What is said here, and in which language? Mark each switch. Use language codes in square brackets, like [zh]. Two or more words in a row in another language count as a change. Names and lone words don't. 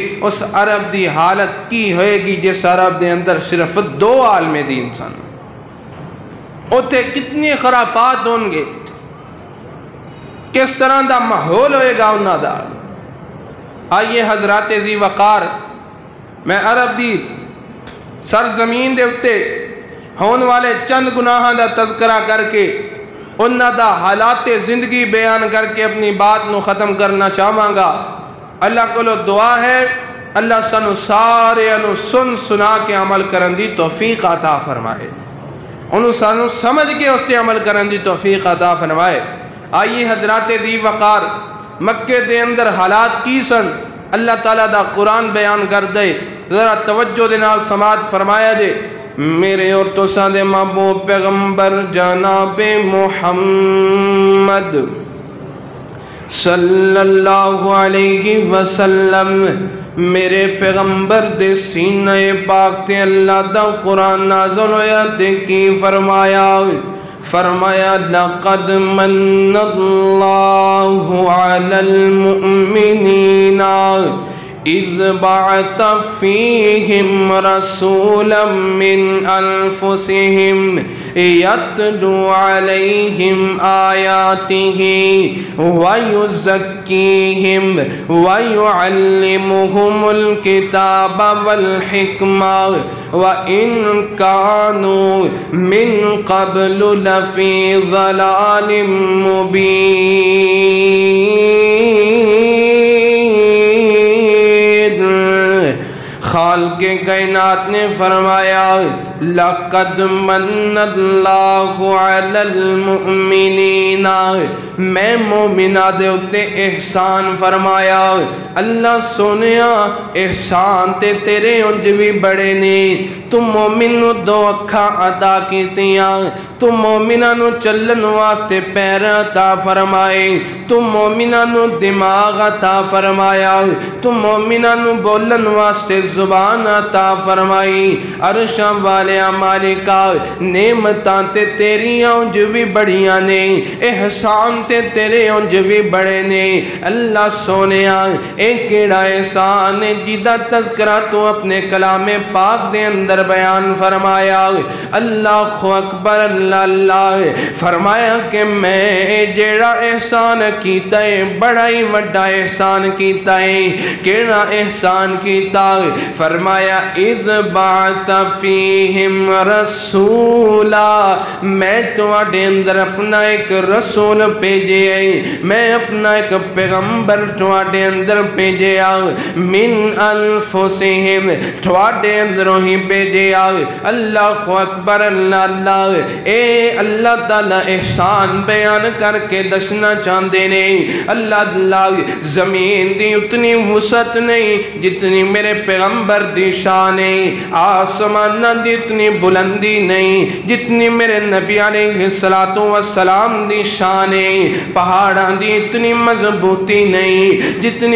[pa] اس عرب دی حالت کی ہوئے گی جس عرب دے اندر صرف 2 عالم دین سن؟ اوتے کتنی خرافات ہونگے، کس طرح دا ماحول ہوئے گا انہاں دا۔ آئیے حضرات ذی وقار، میں عرب دی سرزمین دے اتے ہون والے چند گناہاں دا تذکرہ کر کے انہاں دا حالات زندگی بیان کر کے اپنی بات نو ختم کرنا چاہواں گا۔ اللہ کو دعا ہے اللہ سانو سارے انو سن سنا کے عمل کرن دی توفیق عطا فرمائے، انہوں سانو سمجھ کے اس کے عمل کرن دی توفیق عطا فرمائے۔ آئیے حضرات ذی وقار، مکے دے اندر حالات کی سن اللہ تعالیٰ دا قرآن بیان کر دے، ذرا توجہ دے نال سماعت فرمایا جے۔ میرے اور تساں دے محبوب پیغمبر جناب محمد [ar] صلی اللہ علیہ وسلم، [pa] میرے پیغمبر دے سینہ پاک تے اللہ دا قرآن نازل ہویا تے کی [ar] فرمایا لقد من اللہ علی المؤمنین اذ بعث فیہم رسولا من انفسہم یتلو علیہم آیاتہ ویزکیہم ویعلمہم الکتاب والحکمہ وَإِن كَانُوا مِن قَبْلُ لَفِي ضَلَالٍ مُبِينٍ۔ [pa] خالق کائنات نے فرمایا [ar] لَقَدْ مَنَّ اللَّهُ عَلَى الْمُؤْمِنِينَ، [pa] میں مومنہ دے اتے احسان فرمایا۔ اللہ سونیا احسان تے تیرے انج بھی بڑے نے، تم مومن نو 2 اکھاں عطا کیتیاں، تم مومنہ نو چلن واسطے پیر عطا فرمائے، تم مومنہ نو دماغ عطا فرمایا، تم مومنہ نو بولن واسطے زبان عطا فرمائی۔ عرشاں والیا مالکا، نعمتاں تے تیریاں انج بھی بڑیاں نے، احسان تے تیرے انج بھی بڑے نے۔ اللہ سونیا ایک کیڑا احسان جیدہ تذکرہ تو اپنے کلام پاک دے اندر بیان فرمایا۔ اللہ اکبر، اللہ فرمایا کہ میں جیڑا احسان کیتا ہے بڑا ہی وڈا احسان کیتا ہے۔ کیڑا احسان کیتا؟ فرمایا [ar] اذ بعث فیہم رسولا، [pa] میں تواڈے اندر اپنا ایک رسول بھیجے، میں اپنا ایک پیغمبر تواڈے اندر بھیجیا، [ar] من انفسہم، [pa] تواڈے اندروں ہی بھیجیا۔ بھیجیا اللہ اکبر اللہ اے اللہ تعالیٰ احسان بیان کر کے دسنا چاہتے نہیں اللہ زمین دی اتنی وسعت نہیں جتنی میرے پیغمبر دی شان ہے آسمان دی اتنی بلندی نہیں جتنی میرے نبی [ar] علیہ السلام [pa] دی شان ہے پہاڑاں دی اتنی مضبوطی نہیں جتنی